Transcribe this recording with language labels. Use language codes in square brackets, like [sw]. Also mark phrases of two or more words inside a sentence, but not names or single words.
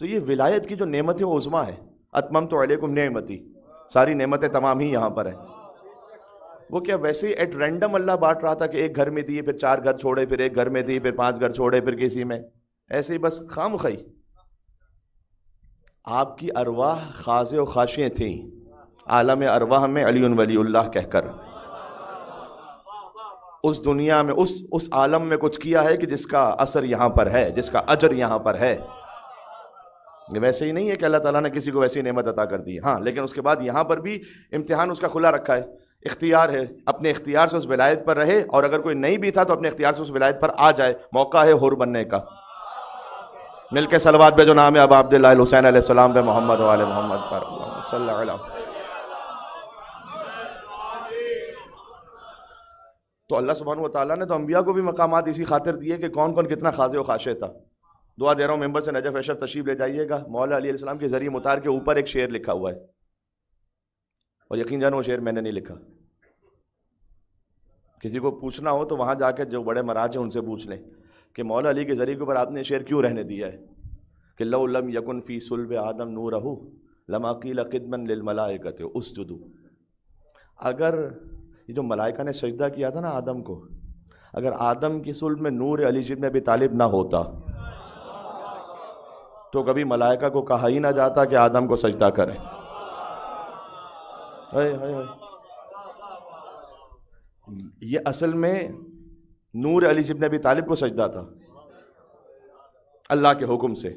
[ur] تو یہ ولایت کی جو نعمت ہے وہ عظما ہے. [ar] اتممت علیکم نعمتی، [ur] ساری نعمتیں تمام ہی یہاں پر ہیں. وہ کیا ویسے ہی [en] at random [ur] اللہ بانٹ رہا تھا کہ ایک گھر میں دیے پھر 4 گھر چھوڑے، پھر ایک گھر میں دیے پھر 5 گھر چھوڑے، پھر کسی میں، ایسے ہی بس خام خواہ. آپ کی ارواح خاضع و خاشع تھیں عالم ارواح میں [ar] علی ولی اللہ [ur] کہہ کر. اس دنیا میں اس عالم میں کچھ کیا ہے کہ جس کا اثر یہاں پر ہے، جس کا اجر یہاں پر ہے. ویسے ہی نہیں ہے کہ اللہ تعالیٰ نے کسی کو ویسی نعمت عطا کر دی. ہاں لیکن اس کے بعد یہاں پر بھی امتحان اس کا کھلا رکھا ہے. اختیار ہے، اپنے اختیار سے اس ولایت پر رہے، اور اگر کوئی نہیں بھی تھا تو اپنے اختیار سے اس ولایت پر آ جائے. موقع ہے حر بننے کا. مل کے صلوات پہ جو نام ہے ابا عبداللہ الحسین علیہ السلام پہ، محمد و آل محمد پر [ar] اللہم صلی علی. [ur] تو اللہ سبحانہ و تعالیٰ نے تو انبیاء کو بھی مقامات اسی خاطر دیے کہ کون کون کتنا خاضع و خاشع تھا. دعا دے رہا ہوں ممبر سے نجف اشرف تشریف لے جائیے گا. مولا علی علیہ السلام کے ذریعہ متار کے اوپر ایک شعر لکھا ہوا ہے، اور یقین جانو وہ شعر میں نے نہیں لکھا. کسی کو پوچھنا ہو تو وہاں جا کے جو بڑے مراج ہیں ان سے پوچھ لیں کہ مولا علی کے ذریعے کے اوپر آپ نے شعر کیوں رہنے دیا ہے کہ [ar] لو لم یکن فی صلب آدم نورہ لما قیل قدما للملائکۃ اسجدوا. [ur] اگر یہ جو ملائکہ نے سجدہ کیا تھا نا آدم کو، اگر آدم کی صلب میں نور علی ابن ابی طالب نہ ہوتا تو کبھی ملائکہ کو کہا ہی نہ جاتا کہ آدم کو سجدہ کریں. یہ اصل میں نور علی ابن ابی طالب کو سجدہ تھا اللہ کے حکم سے.